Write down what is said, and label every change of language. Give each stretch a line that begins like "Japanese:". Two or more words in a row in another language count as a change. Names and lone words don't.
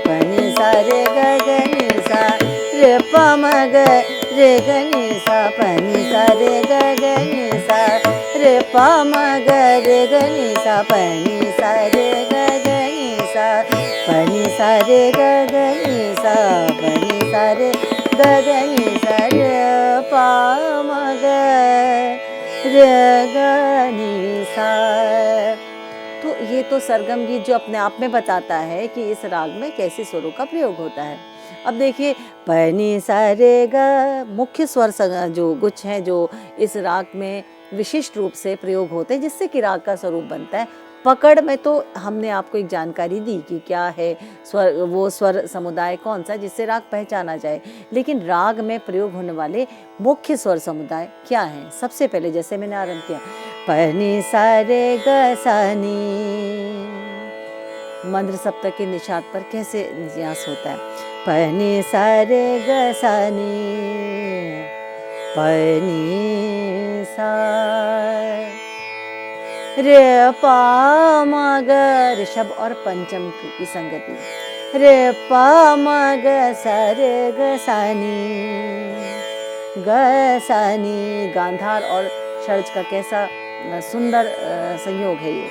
Hindi: नि सा रे ग ग नि सा रे प म ग रे ग नि सा प नि सा रे ग ग नि सा रे प म ग रे ग नि सा प नि सा रे ग ग नि सा प नि सा रे ग ग नि सा प नि सा रे ग ग नि सा रे प म ग रे ग नि सा। तो ये तो सरगम गीत जो अपने आप में बताता है कि इस राग में कैसे स्वरों का प्रयोग होता है। अब देखिए प नि सा रे ग मुख्य स्वर जो गुच्छ हैं जो इस राग में विशिष्ट रूप से प्रयोग होते हैं जिससे कि राग का स्वरूप बनता है। पकड़ में तो हमने आपको एक जानकारी दी कि क्या है स्वर, वो स्वर समुदाय कौन सा जिससे राग पहचाना जाए, लेकिन राग में प्रयोग होने वाले मुख्य स्वर समुदाय क्या हैं। सबसे पहले जैसे मैंने आरंभ किया प नि सा रे ग सा नी, मंद्र सप्तक के निषाद पर कैसे न्यास होता है। प नि सा रे ग सा नी प नि सा रे प म ग ऋषभ और पंचम की संगति रे प म ग सा रे ग सा नी गांधार और षड्ज का कैसा सुंदर संयोग है ये।